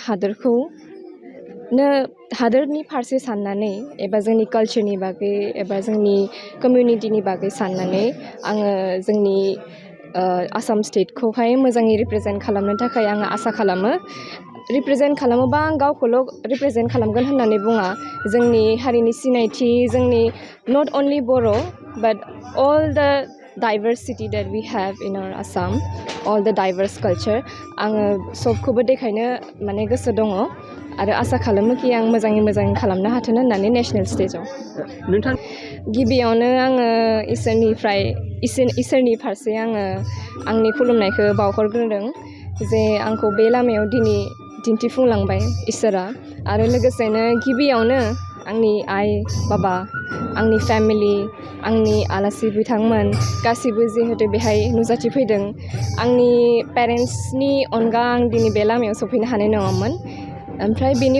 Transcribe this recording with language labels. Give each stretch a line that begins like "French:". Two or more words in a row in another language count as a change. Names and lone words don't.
Bodo: हादोरनि फारसे साननानै एबा जोंनि कालचारनि बागै एबा जोंनि कमिउनिटिनि बागै साननानै आङो जोंनि आसाम स्टेटखौहाय मोजाङै रिप्रेजेन्ट खालामनो थाखाय आङो आसा खालामो रिप्रेजेन्ट खालामोबा आं गावखौल' रिप्रेजेन्ट खालामगोन होननानै बुङा जोंनि हारिनि सिनायथि जोंनि
English: not only Boro but all the diversity that we have in our Assam, all the diverse culture
Bodo: आङो सबखौबो देखायनो माने गोसो दङ आरो आसा खालामो कि आं मोजाङै खालामनो हाथों होननानै
English: national stage
Bodo: नोंथां गिबियावनो आङो इसोरनि फारसे आङो आंनि खुलुमनायखौ बावहरग्रोदों जे आंखौ बे लामायाव दिनै दिन्थिफुंलांबाय इसोरा आरो लोगोसेनो गिबियावनो आंनि आइ बाबा आंनि फेमिलि आंनि आलासि बिथांमोन गासिबो जिहेतु बेहाय नुजाथिफैदों आंनि पेरेन्ट्सनि अनगा आं दिनै बे लामायाव सफैनो हानाय नङामोन ओमफ्राय बेनि